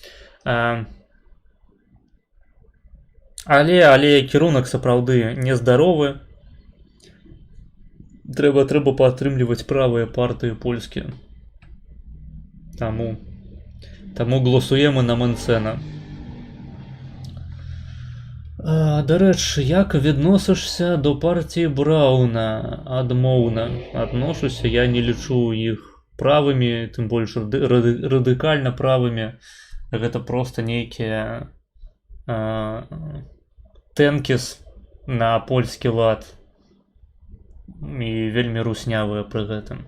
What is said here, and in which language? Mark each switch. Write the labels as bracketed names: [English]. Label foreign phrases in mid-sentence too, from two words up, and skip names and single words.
[Belarusian] Але кірунак сапраўды нездаровы. Трэба падтрымліваць правыя партыі польскія. Таму галасуем на Менцена. Дарэчы, [Ukrainian] як відносишся до партії Брауна? [Belarusian] Адмоўна адношуся, я не лічу іх правымі, тым больш радыкальна правымі. Гэта проста нейкія тэнкіс на польскі лад і вельмі руснявыя пры гэтым.